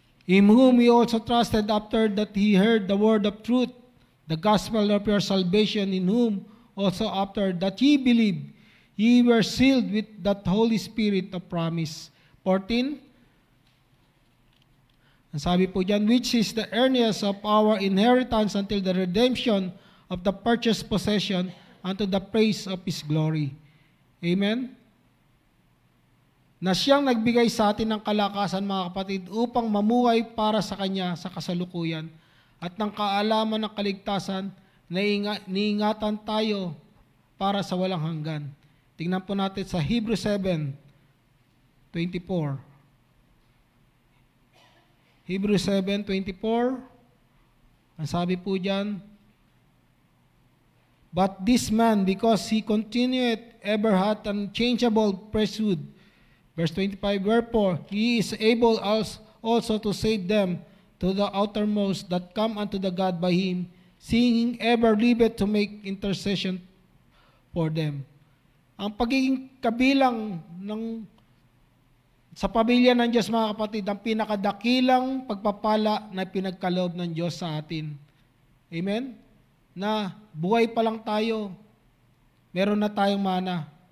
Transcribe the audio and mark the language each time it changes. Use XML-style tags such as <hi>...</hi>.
<en>In whom ye also trusted after that ye heard the word of truth, the gospel of your salvation, in whom also after that ye believed, ye were sealed with that Holy Spirit of promise. 14.</en> <tl>Ang sabi po dyan,</tl> <en>which is the earnest of our inheritance until the redemption of the purchased possession unto the praise of His glory. Amen?</en> <tl>Na siyang nagbigay sa atin ng kalakasan, mga kapatid, upang mamuhay para sa Kanya sa kasalukuyan at ng kaalaman ng kaligtasan na niingatan tayo para sa walang hanggan. Tingnan po natin sa Hebrews 7:24. Hebrews 7:24. Ang sabi po diyan,</tl> <en>but this man, because he continued ever hath unchangeable priesthood. Verse 25, wherefore he is able also to save them to the outermost that come unto the God by him, seeing ever liveth to make intercession for them.</en> <tl>Ang pagiging kabilang sa pamilya ng Diyos, mga kapatid, ang pinakadakilang pagpapala na pinagkaloob ng Diyos sa atin. Amen? Na buhay pa lang tayo, meron na tayong mana.</tl>